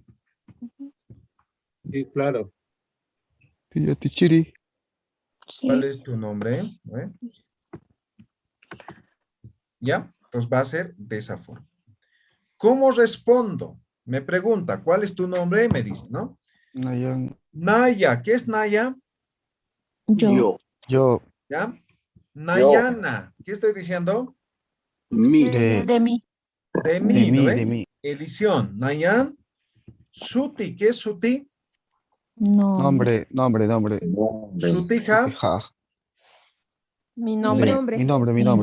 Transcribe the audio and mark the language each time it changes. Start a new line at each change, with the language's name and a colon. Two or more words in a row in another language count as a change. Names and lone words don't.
Spanish: Sí, claro. Piyatichiri. ¿Cuál Sí. es tu nombre? ¿No ve? ¿Ya? Entonces va a ser de esa forma. ¿Cómo respondo? Me pregunta, ¿cuál es tu nombre? Me dice, ¿no? Nayan. Naya, ¿qué es Naya? Yo. Yo. ¿Ya? Nayana, ¿qué estoy diciendo? Mi. De De mí. De de mí, ¿no mí, ve? de mí. Elición, Nayan, Suti, ¿qué es suti? No. Nombre. Sutija, Sutija. Mi nombre. Mi nombre.